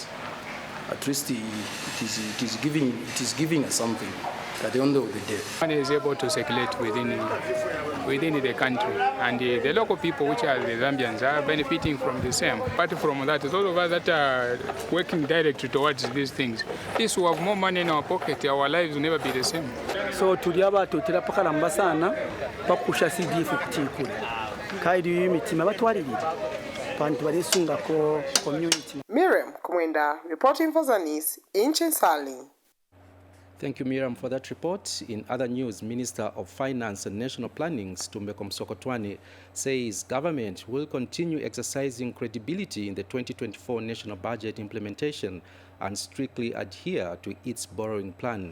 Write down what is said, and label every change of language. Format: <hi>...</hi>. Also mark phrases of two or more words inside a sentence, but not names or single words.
<en>At least it is giving us something at the end of the day. Money is able to circulate within the country, and the local people, which are the Zambians, are benefiting from the same. Apart from that, all of us that are working directly towards these things, this will have more money in our pocket, our lives will never be the same.</en> <bem>So tuliaba tutira pakalamba sana pakusha CDF kutikula kaidi mitima batwalirira pantu balisunga ko community.</bem> <en>Miriam Kumwenda reporting for Zanis in Chinsali. Thank you, Miriam, for that report. In other news, Minister of Finance and National Planning, Stumbeko Msokotwane, says government will continue exercising credibility in the 2024 national budget implementation and strictly adhere to its borrowing plan.</en>